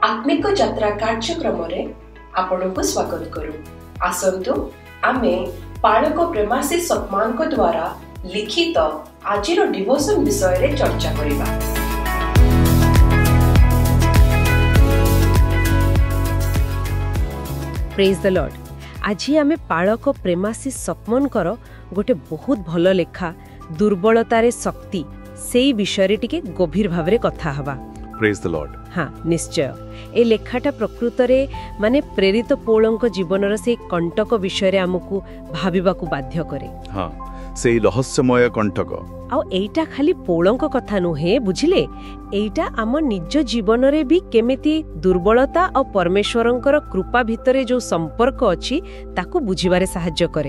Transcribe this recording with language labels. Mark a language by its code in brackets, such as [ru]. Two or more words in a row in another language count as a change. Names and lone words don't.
[or] ଧାର୍ମିକ ଯାତ୍ରା କାର୍ଯ୍ୟକ୍ରମରେ ଆପଣଙ୍କୁ ସ୍ୱାଗତ କରୁ। ଆସନ୍ତୁ ଆମେ ପାଳକ ପ୍ରେମାଶିଷ ସତମାନଙ୍କ ଦ୍ୱାରା ଲିଖିତ ଆଜିର ଡିଭୋସନ ବିଷୟରେ ଚର୍ଚ୍ଚା କରିବା। [en] Praise the Lord. [or] ଆଜି ଆମେ ପାଳକ ପ୍ରେମାଶିଷ ସତମନଙ୍କର ଗୋଟେ ବହୁତ ଭଲ ଲେଖା ଦୁର୍ବଳତାରେ ଶକ୍ତି ସେଇ ବିଷୟ ଟିକେ ଗଭୀର ଭାବରେ କଥା ହେବା। [en] Praise the Lord. [or] ହଁ ନିଶ୍ଚୟ ଏ ଲେଖାଟା ପ୍ରକୃତରେ ମାନେ ପ୍ରେରିତ ପାଉଲଙ୍କ ଜୀବନର ସେ କଣ୍ଟକ ବିଷୟ ଆମକୁ ଭାବିବାକୁ ବାଧ୍ୟ କରେ। ହଁ ସେ ରହସ୍ୟମୟ କଣ୍ଟକ ଆଉ ଏଇଟା ଖାଲି ପାଉଲଙ୍କ କଥା ନୁହେଁ ବୁଝିଲେ, ଏଇଟା ଆମ ନିଜ ଜୀବନରେ ବି କେମିତି ଦୁର୍ବଳତା ଓ ପରମେଶ୍ୱରଙ୍କର କୃପା ଭିତରେ ଯେଉଁ ସମ୍ପର୍କ ଅଛି ତାକୁ ବୁଝିବାରେ ସାହାଯ୍ୟ କରେ।